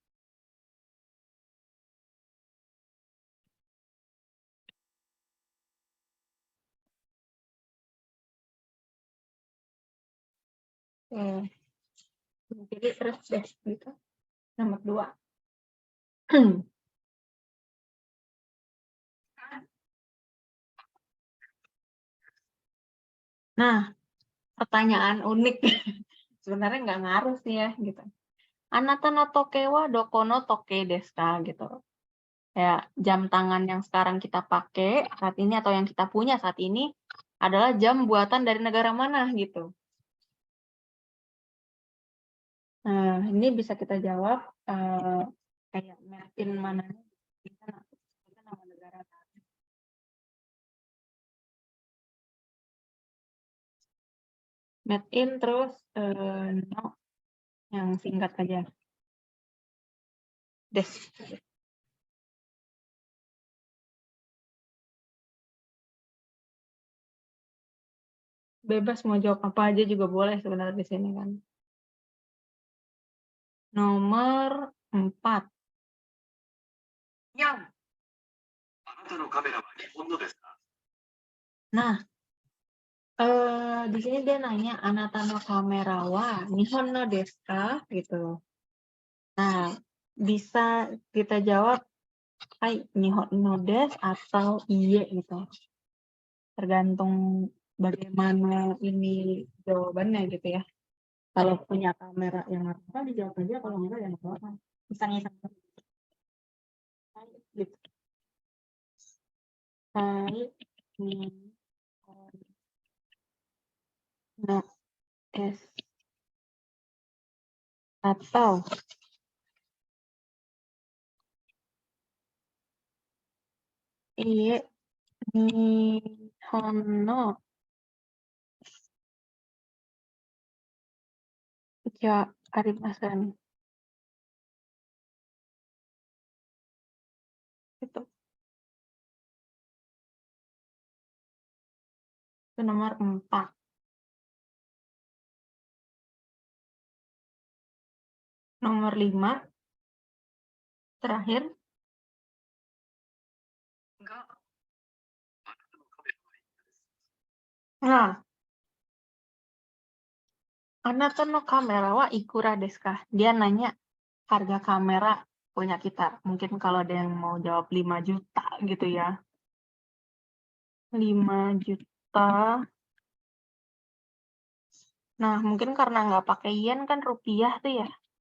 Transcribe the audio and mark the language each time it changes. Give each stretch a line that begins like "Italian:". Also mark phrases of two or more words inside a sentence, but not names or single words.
Indonesian: Jadi terus deh gitu. Nomor 2. Nah, pertanyaan unik. Sebenarnya nggak ngaruh sih ya gitu.
Japanese: あなたの時計はどこの時計ですか gitu.
Indonesian: Ya, jam tangan yang sekarang kita pakai saat ini atau yang kita punya saat ini adalah jam buatan dari negara mana gitu. Nah, ini bisa kita jawab kayak
English: made in
Indonesian: mananya. Kita nama negara.
English: Made in
Indonesian: terus no yang singkat aja. Des. Bebas mau jawab apa aja juga boleh sebenarnya di sini kan. Nomor 4.
Japanese: あなたのカメラは日本のですか
Indonesian: Nah, di sini dia nanya
Japanese: あなたのカメラは日本のですか
Indonesian: gitu. Nah, bisa kita jawab
Japanese: はい日本のです
Indonesian: atau iye gitu. Tergantung bagaimana ini jawabannya gitu ya. Kalau punya kamera yang apa dijawab aja, kalau enggak ya enggak apa-apa. Iseng-iseng gitu.
Japanese: はい日本のです atau いいえ日本のじゃありません.
Indonesian: Itu nomor 4. Nomor 5 terakhir.
Japanese: があなたのカメラはいくらですか Nah, あなたのカメラはいくらですか?
Indonesian: Dia nanya harga kamera punya kita. Mungkin kalau ada yang mau jawab 5 juta gitu ya. 5 juta. Nah, mungkin karena nggak pakai yen kan rupiah tuh ya.